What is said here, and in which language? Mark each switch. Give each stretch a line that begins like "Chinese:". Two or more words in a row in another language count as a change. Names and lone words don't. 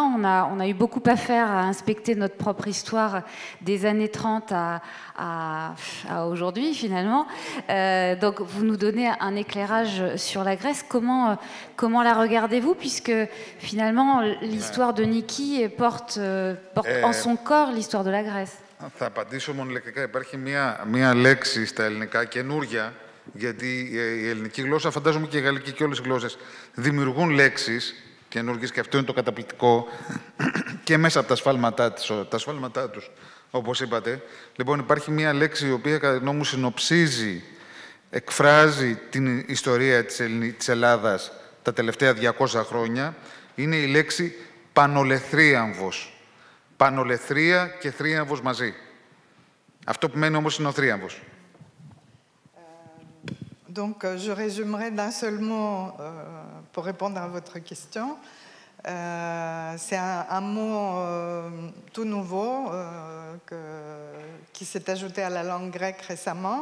French: On a eu beaucoup à faire à inspecter notre propre histoire des années 30 à aujourd'hui, finalement. Donc, vous nous donnez un éclairage sur la Grèce. Comment la regardez-vous, puisque finalement, l'histoire de Niki porte en son corps l'histoire de la Grèce?
Greek: Θα απαντήσω μονολεκτικά. Υπάρχει μία λέξη στα ελληνικά καινούρια, γιατί η ελληνική γλώσσα, φαντάζομαι και η γαλλική και όλες οι γλώσσες, δημιουργούν λέξεις καινούργιες και αυτό είναι το καταπληκτικό και μέσα από τα σφάλματά τους, όπως είπατε. Λοιπόν, υπάρχει μία λέξη η οποία, κατά τη γνώμη μου, συνοψίζει, εκφράζει την ιστορία της Ελλάδας τα τελευταία 200 χρόνια. Είναι η λέξη πανολεθρίαμβος. Πανολεθρία και θρίαμβος μαζί. Αυτό που μένει όμως είναι ο θρίαμβος.
French: Donc, je résumerai d'un seul mot pour répondre à votre question. C'est un mot tout nouveau qui s'est ajouté à la langue grecque récemment.